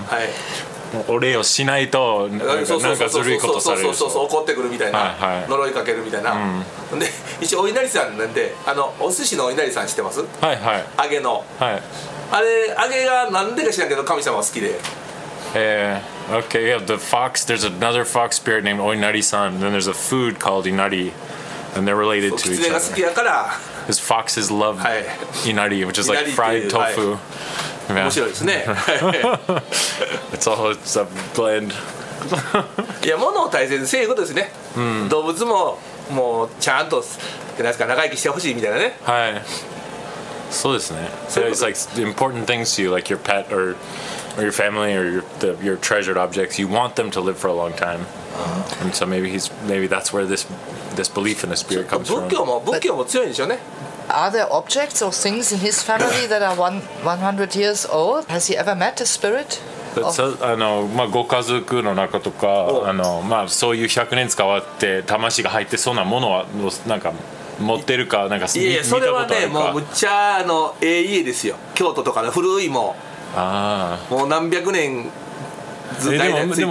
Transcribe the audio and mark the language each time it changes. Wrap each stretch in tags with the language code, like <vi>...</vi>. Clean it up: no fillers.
<ja>はい。お礼をしないとなんかずるいことされる。そうそうそうそう、怒ってくるみたいな、はいはい、呪いかけるみたいな、うん、で一応お稲荷さんなんで、あのお寿司のお稲荷さん知ってます？はいはい、揚げの、はい、あれ揚げが何でか知らんけど神様好きで、</ja> <en>Okay, yeah, the fox, there's another fox spirit named お稲荷さん, then there's a food called 稲荷, and they're related to each other.</en> <ja>が好きやから</ja> <en>His foxes love 稲荷、</en> <ja>はい、</ja> <en>which is like fried tofu、は</en> <ja>い、面白いですね。</ja> <en>It's a blend.</en> <ja>いや、物を大切にせえことですね。動物ももうちゃんと何ですか、長生きしてほしいみたいなね。はい。そうですね。そういう、</ja> <en>it's like important things to you, like your pet or your family or your treasured objects. You want them to live for a long time. And so maybe that's where this belief in the spirit comes from.</en> <ja>仏教も強いんでしょうね。</ja> <en>Are there objects or things in his family that are 100 years old? Has he ever met a spirit?</en> <ja>ご家族の中とか、そういう100年使わって魂が入ってそうなものはなんか持ってるか、なんか見たことあるか。それはね、もうむっちゃあの家ですよ。京都とかの古いも、もう何百年ずっと代々ついてる。</ja>